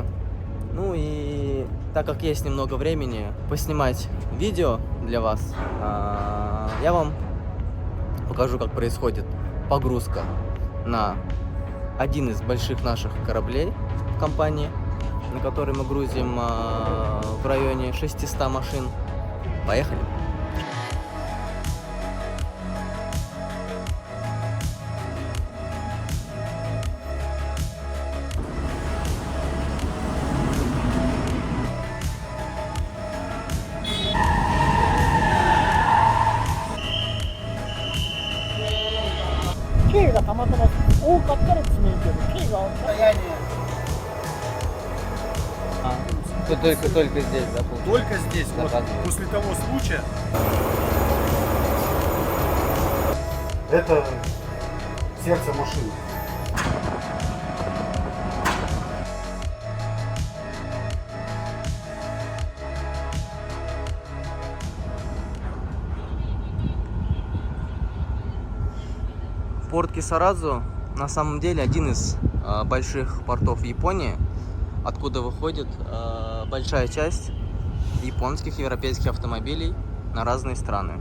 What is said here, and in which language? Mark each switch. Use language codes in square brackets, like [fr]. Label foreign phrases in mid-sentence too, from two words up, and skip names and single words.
[ru] Ну и так как есть немного времени поснимать видео для вас, я вам покажу, как происходит погрузка на один из больших наших кораблей в компании, на который мы грузим в районе 600 машин. Поехали! [ja] K がたまたま多かったら詰めるけど K が [ru] Только здесь, да, Только здесь, вот, заказывают. после того случая. Это сердце машины. Порт Кисарадзу на самом деле один из больших портов Японии, откуда выходит большая часть японских и европейских автомобилей на разные страны.